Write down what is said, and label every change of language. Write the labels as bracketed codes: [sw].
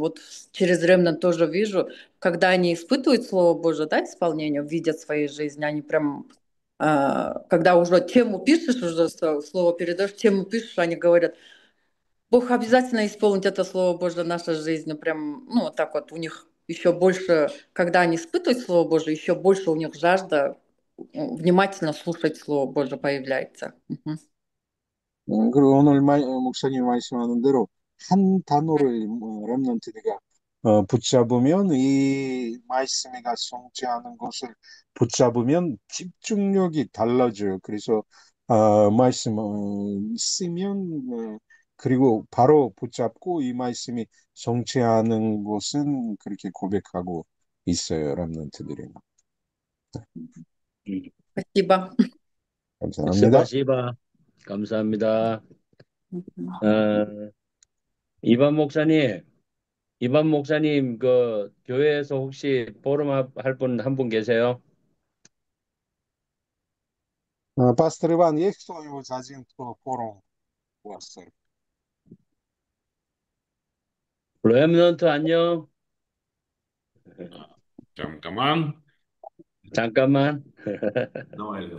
[ru] Вот через Ремнан тоже вижу, когда они испытывают Слово Божие, да, исполнение, видят в своей жизни, они прям, когда уже тему пишешь, уже слово передаешь, тему пишешь, они говорят, Бог обязательно исполнит это Слово Божье в нашей жизни. Прям, ну, вот так вот у них еще больше, когда они испытывают Слово Божье, еще больше у них жажда внимательно слушать Слово Божье появляется. Мгм. [ko] 그리고 오늘 목사님 말씀하는 대로 한 단어를 렘넌트가 붙잡으면 이 말씀이가 성취하는 것을 붙잡으면 집중력이 달라져요. 그래서 말씀 쓰면 그리고 바로 붙잡고 이 말씀이 성취하는 것은 그렇게 고백하고 있어요. 렘넌트들이. [ru] Спасибо. [ko] 감사합니다. 스바시바. 감사합니다. Мгм. 어, 이반 목사님, 이반 목사님, 그 교회에서 혹시 포럼 할 분 한 분 계세요? [ru] Пастор Иван, есть кто-нибудь один, кто форум у вас? [ko] 렘넌트 안녕. Камкаман. 잠깐만. [ru] Давай, Лен,